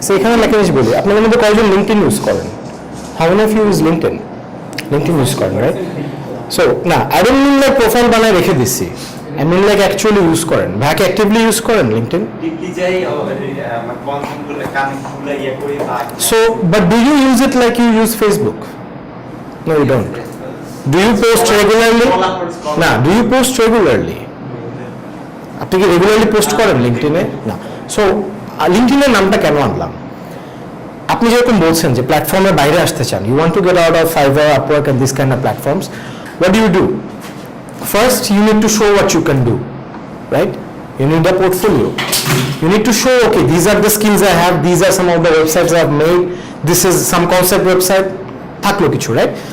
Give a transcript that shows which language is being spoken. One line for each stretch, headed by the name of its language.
Bangla: So এখানে একটা জিনিস বলি, আপনাদের মধ্যে কয়জন লিঙ্কডইন ইউজ করেন?
English: How many of you use LinkedIn?
Bangla: LinkedIn use করেন, রাইট? সো না, I don't mean like profile বানায় রেখে দিচ্ছি,
English: I mean like actually
Bangla: use করেন ভাইকে অ্যাক্টিভলি ইউজ করেন লিঙ্কডইন ডিপলি যাই আমার কনসেপ্টগুলো কানেক্টগুলো ইয়ে করি বা
English: so but do you use it like you use Facebook? No, you don't. Do you post regularly? না, do you post regularly?
Bangla: আপনি কি রেগুলারলি পোস্ট করেন লিঙ্কডইনে? না। সো লিঙ্কডইনের নামটা কেন আনলাম? আপনি যেরকম বলছেন যে প্ল্যাটফর্মের বাইরে আসতে চান,
English: You want to get out of Fiverr, Upwork and this kind of platforms. What do? First, you need to show what you can do, right? You need a portfolio. You need to show, okay, these are the skills I have, these are some of the websites I have made, this is some concept website, থাকলো কিছু, right?